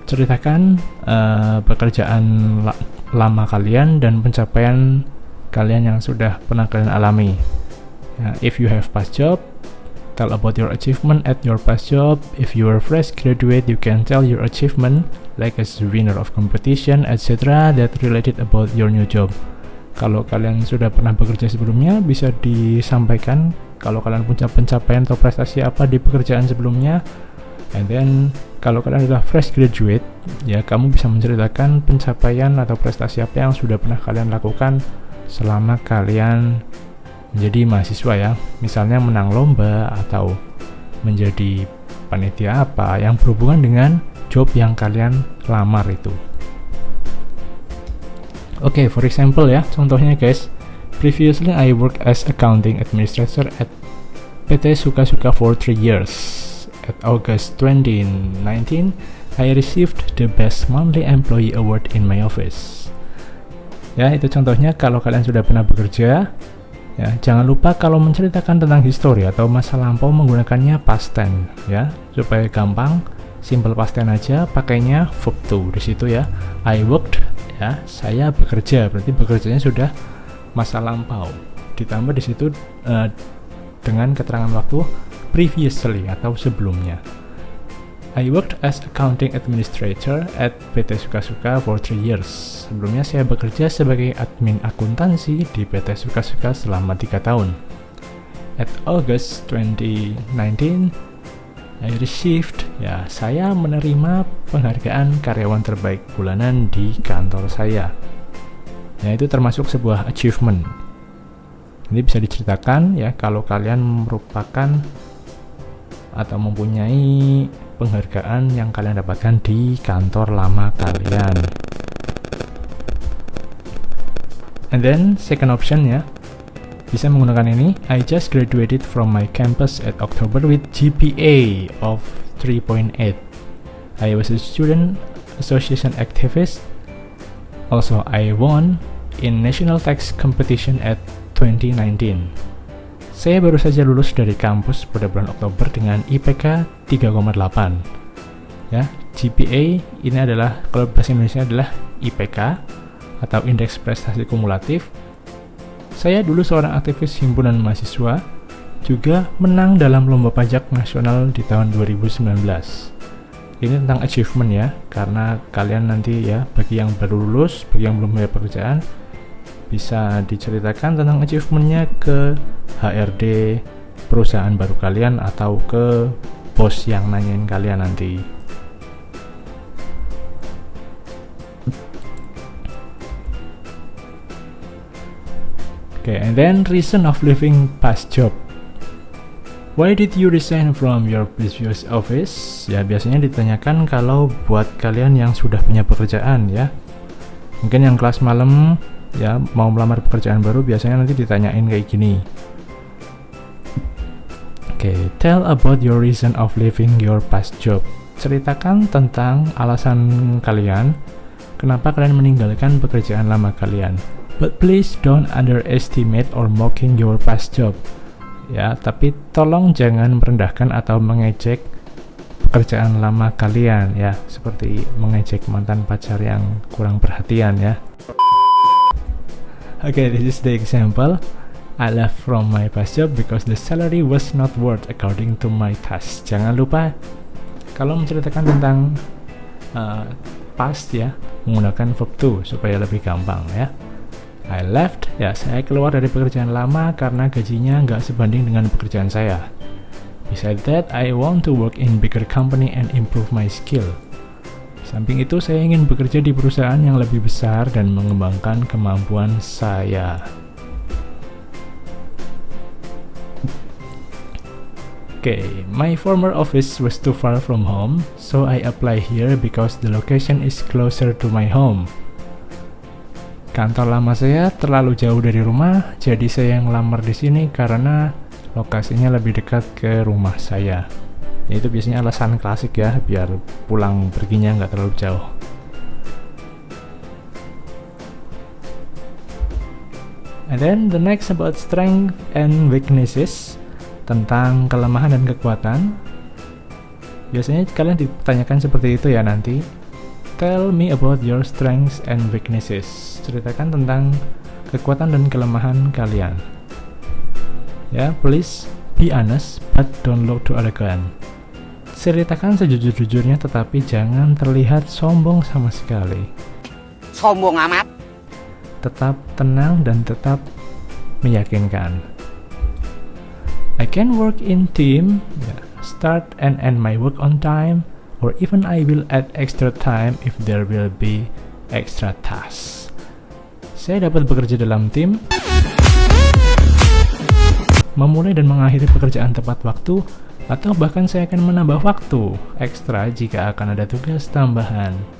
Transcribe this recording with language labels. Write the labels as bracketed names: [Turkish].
[Indonesian] Ceritakan pekerjaan lama kalian dan pencapaian kalian yang sudah pernah kalian alami. [English] If you have past job, tell about your achievement at your past job. If you are fresh graduate, you can tell your achievement like as winner of competition, etc. that related about your new job. [Indonesian] Kalau kalian sudah pernah bekerja sebelumnya, bisa disampaikan kalau kalian punya pencapaian atau prestasi apa di pekerjaan sebelumnya. [English] And then [Indonesian] kalau kalian sudah fresh graduate, ya kamu bisa menceritakan pencapaian atau prestasi apa yang sudah pernah kalian lakukan selama kalian menjadi mahasiswa ya. Misalnya menang lomba atau menjadi panitia apa yang berhubungan dengan job yang kalian lamar itu. [English] Okay, for example [Indonesian] ya, contohnya [English] guys. Previously I worked as accounting administrator at PT Suka-Suka for 3 years. At August 2019, I received the Best Monthly Employee Award in my office. [Indonesian] Ya, itu contohnya kalau kalian sudah pernah bekerja Ya, jangan lupa kalau menceritakan tentang history atau masa lampau menggunakannya past tense ya, supaya gampang. Simple past tense aja, pakainya verb to di situ ya. [English] I worked [Indonesian] ya, saya bekerja, berarti bekerjanya sudah masa lampau. Ditambah di situ dengan keterangan waktu previously atau sebelumnya. [English] I worked as accounting administrator at PT Suka-Suka for 3 years. [Indonesian] Sebelumnya saya bekerja sebagai admin akuntansi di PT Suka-Suka selama 3 tahun. [English] At August 2019, I received, [Indonesian] ya, saya menerima penghargaan karyawan terbaik bulanan di kantor saya. Ya, itu termasuk sebuah achievement. Ini bisa diceritakan ya kalau kalian merupakan atau mempunyai penghargaan yang kalian dapatkan di kantor lama kalian. [English] And then second option [Indonesian] ya, bisa menggunakan ini. [English] I just graduated from my campus at October with GPA of 3.8. I was a student association activist. Also, I won in national tax competition at 2019. [Indonesian] Saya baru saja lulus dari kampus pada bulan Oktober dengan IPK 3,8. Ya, GPA ini adalah, kalau bahasa Indonesia adalah IPK atau indeks prestasi kumulatif. Saya dulu seorang aktivis himpunan mahasiswa, juga menang dalam lomba pajak nasional di tahun 2019. Ini tentang achievement ya, karena kalian nanti ya, bagi yang baru lulus, bagi yang belum punya pekerjaan, bisa diceritakan tentang achievementnya ke HRD perusahaan baru kalian atau ke bos yang nanyain kalian nanti. [English] Okay, and then reason of leaving past job. Why did you resign from your previous office? [Indonesian] Ya, biasanya ditanyakan kalau buat kalian yang sudah punya pekerjaan ya. Mungkin yang kelas malam ya, mau melamar pekerjaan baru, biasanya nanti ditanyain kayak gini. [English] Okay, tell about your reason of leaving your past job. [Indonesian] Ceritakan tentang alasan kalian kenapa kalian meninggalkan pekerjaan lama kalian. [English] But please don't underestimate or mocking your past job. [Indonesian] Ya, tapi tolong jangan merendahkan atau mengejek pekerjaan lama kalian ya, seperti mengejek mantan pacar yang kurang perhatian ya. [English] Okay, this is the example. I left from my past job because the salary was not worth according to my task. [Indonesian] Jangan lupa kalau menceritakan tentang past ya, menggunakan verb to supaya lebih gampang ya. [English] I left, [Indonesian] ya, saya keluar dari pekerjaan lama karena gajinya nggak sebanding dengan pekerjaan saya. [English] Besides that, I want to work in bigger company and improve my skill. [Indonesian] Samping itu, saya ingin bekerja di perusahaan yang lebih besar dan mengembangkan kemampuan saya. [English] Okay, my former office was too far from home, so I apply here because the location is closer to my home. [Indonesian] Kantor lama saya terlalu jauh dari rumah, jadi saya ngelamar di sini karena lokasinya lebih dekat ke rumah saya. Itu biasanya alasan klasik ya, biar pulang perginya nggak terlalu jauh. [English] And then the next about strength and weaknesses, [Indonesian] tentang kelemahan dan kekuatan. Biasanya kalian ditanyakan seperti itu ya nanti. [English] Tell me about your strengths and weaknesses. [Indonesian] Ceritakan tentang kekuatan dan kelemahan kalian. [English] Ya, please be honest, but don't look too arrogant. [Indonesian] Ceritakan sejujur-jujurnya, tetapi jangan terlihat sombong sama sekali. Sombong amat. Tetap tenang dan tetap meyakinkan. [English] I can work in team, start and end my work on time, or even I will add extra time if there will be extra tasks. [Indonesian] Saya dapat bekerja dalam tim, memulai dan mengakhiri pekerjaan tepat waktu, atau bahkan saya akan menambah waktu ekstra jika akan ada tugas tambahan.